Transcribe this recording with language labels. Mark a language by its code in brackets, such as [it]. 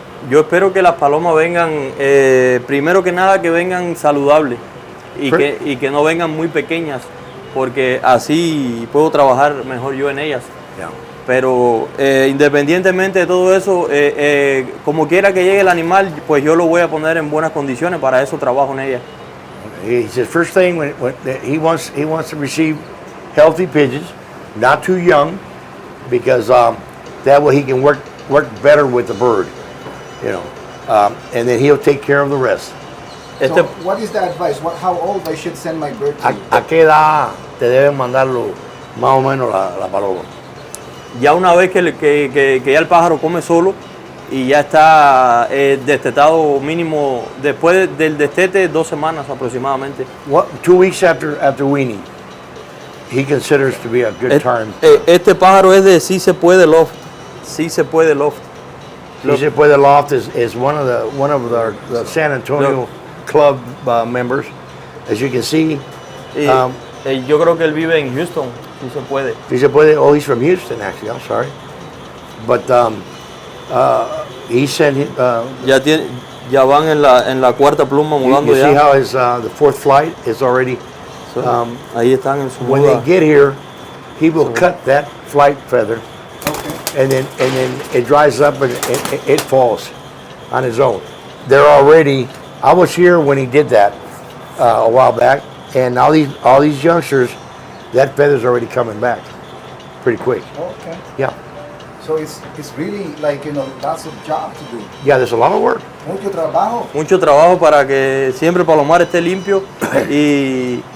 [es] Yo espero que las palomas vengan, primero que nada, que vengan saludables y que no vengan muy pequeñas, porque así puedo trabajar mejor yo en ellas. [en] Yeah. [es] Pero independientemente de todo eso, como quiera que llegue el animal, pues yo lo voy a poner en buenas condiciones, para eso trabajo en ellas. [en] He says first thing when he wants to receive healthy pigeons, not too young, because that way he can work better with the bird, you know, and then he'll take care of the rest. So what is the advice? How old I should send my bird to? [es] ¿A qué edad te deben mandarlo más o menos la paloma? Ya una vez que ya el pájaro come solo y ya está destetado mínimo, después del destete, 2 semanas aproximadamente. [en] 2 weeks after weaning, he considers to be a good time. [es] Este pájaro es de Sí Se Puede Loft. Sí Se Puede Loft. [en] Sí Se Puede Loft is one of the San Antonio club members, as you can see. [es] Yo creo que él vive en Houston. Sí Se Puede. Sí Se Puede. [en] Oh, he's from Houston, actually. I'm sorry, but he sent him. [es] Ya van en la cuarta pluma mudando [en] you [es] ya. [en] see how his the fourth flight is already. [es] Ahí están en su [en] When [es] muda. [en] they get here, he will cut that flight feather, and then it dries up and it falls on his own. They're already. I was here when he did that a while back, and all these youngsters, that feather's already coming back pretty quick. Okay. Yeah. So it's really like, lots of job to do. Yeah, there's a lot of work. [es] Mucho trabajo. Mucho trabajo para que siempre el palomar esté limpio y